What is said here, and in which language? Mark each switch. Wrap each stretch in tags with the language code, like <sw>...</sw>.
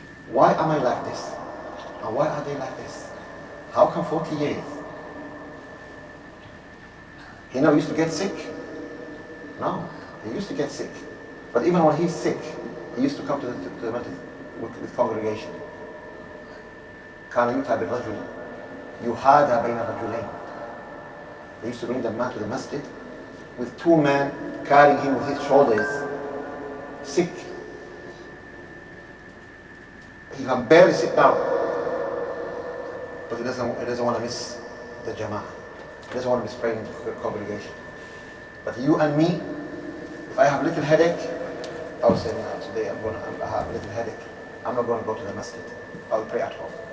<en>Why am I like this? And why are they like this? How come 40 years? He never used to get sick? No, he used to get sick. But even when he's sick, he used to come to the masjid with congregation.</en> <ar>كان يؤتى بالرجل يهادى بين رجلين.</ar> <en>They used to bring the man to the masjid with 2 men carrying him with his shoulders, sick. He can barely sit down, but he doesn't want to miss the jama'ah. He doesn't want to miss praying in the congregation. But you and me, if I have a little headache, I will say, no, today I have a little headache. I'm not going to go to the masjid. I will pray at home.</en>